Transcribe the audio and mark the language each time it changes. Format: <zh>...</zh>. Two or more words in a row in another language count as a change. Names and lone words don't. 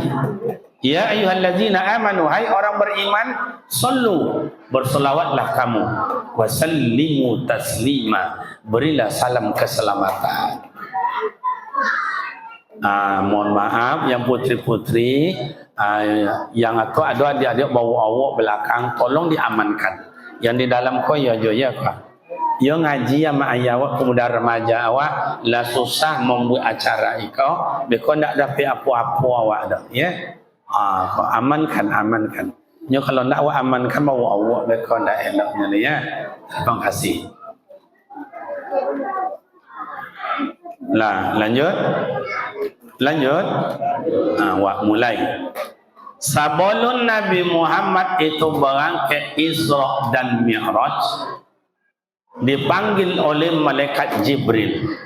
<ar>يا أيها الذين آمنوا,</ar> <id>hai orang beriman, sallu, bersolawatlah kamu,</id> <ar>وسلموا تسليما,</ar> <id>berilah salam keselamatan. Mohon maaf yang putri-putri, yang atau ada adik-adik bawa awak belakang, tolong diamankan.</id> <min>Yang di dalam kau ya jo ya kah? Yo ngaji sama ayah awak, pemuda remaja awak, lah susah membuat acara ikau, beko ndak dapat apa-apa awak dah, ya. Kau amankan. Nyo kalau ndak awak amankan bawa awak, beko ndak eloknya ni ya. Terima kasih. Lah lanjut. Awak mulai.</min> <id>Sebelum Nabi Muhammad itu berangkat Isra dan Mi'raj, dipanggil oleh malaikat Jibril.</id>